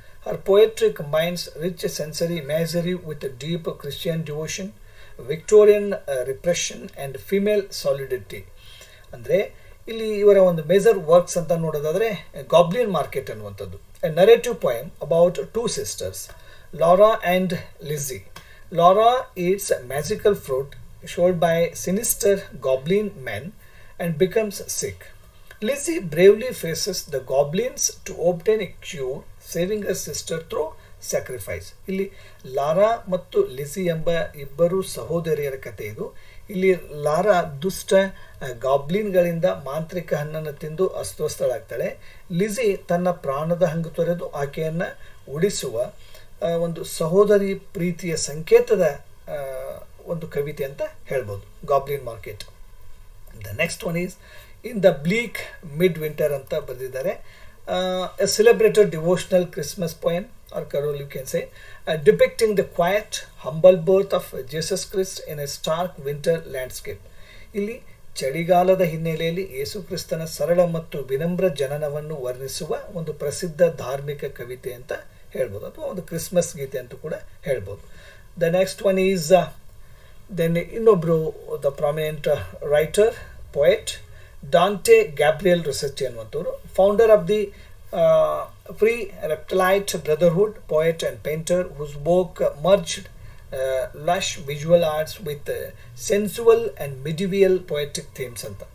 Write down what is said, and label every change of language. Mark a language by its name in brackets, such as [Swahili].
[English] Her poetry combines rich sensory imagery with a deep Christian devotion, Victorian repression and female solidarity. [Kannada] ಅಂದರೆ ಇಲ್ಲಿ ಇವರ ಒಂದು major works ಅಂತ ನೋಡೋದಾದರೆ ಗಾಬ್ಲಿನ್ ಮಾರ್ಕೆಟ್ ಅನ್ನುವಂಥದ್ದು, [English] a narrative poem about two sisters, [Kannada] Lara and ಲಿಝಿ. [English] Laura eats magical fruit showed by sinister goblin men and becomes sick. Lizzie bravely faces the goblins to obtain a cure, saving her sister through sacrifice. [Kannada] ಇಲ್ಲಿ Lara ಮತ್ತು ಲಿಸಿ ಎಂಬ ಇಬ್ಬರು ಸಹೋದರಿಯರ ಕಥೆ ಇದು. ಇಲ್ಲಿ Lara ದುಷ್ಟ ಗಾಬ್ಲಿನ್ಗಳಿಂದ ಮಾಂತ್ರಿಕ ಹಣ್ಣನ್ನು ತಿಂದು ಅಸ್ವಸ್ಥಳಾಗ್ತಾಳೆ. ಲಿಸಿ ತನ್ನ ಪ್ರಾಣದ ಹಂಗು ತೊರೆದು ಆಕೆಯನ್ನು ಉಳಿಸುವ ಒಂದು ಸಹೋದರಿ ಪ್ರೀತಿಯ ಸಂಕೇತದ ಒಂದು ಕವಿತೆ ಅಂತ ಹೇಳ್ಬೋದು goblin market. [English] the next one is in the bleak midwinter [Kannada] ಅಂತ ಬರೆದಿದ್ದಾರೆ. [English] a celebrated devotional Christmas poem or carol, you can say, depicting the quiet, humble birth of Jesus Christ in a stark winter landscape. [Kannada] ಇಲ್ಲಿ ಚಳಿಗಾಲದ ಹಿನ್ನೆಲೆಯಲ್ಲಿ ಯೇಸು ಕ್ರಿಸ್ತನ ಸರಳ ಮತ್ತು ವಿನಮ್ರ ಜನನವನ್ನು ವರ್ಣಿಸುವ ಒಂದು ಪ್ರಸಿದ್ಧ ಧಾರ್ಮಿಕ ಕವಿತೆ ಅಂತ ಹೇಳ್ಬೋದು, ಅಥವಾ ಒಂದು ಕ್ರಿಸ್ಮಸ್ ಗೀತೆ ಅಂತ ಕೂಡ ಹೇಳ್ಬೋದು. [English] the next one is then ಇನ್ನೊಬ್ಬರು the prominent writer poet Dante Gabriel Rossetti [Kannada] ಅನ್ನುವಂಥವ್ರು, [English] Founder of the Pre-Raphaelite Brotherhood, poet and painter whose work merged lush visual arts with sensual and medieval poetic themes ಅಂತ.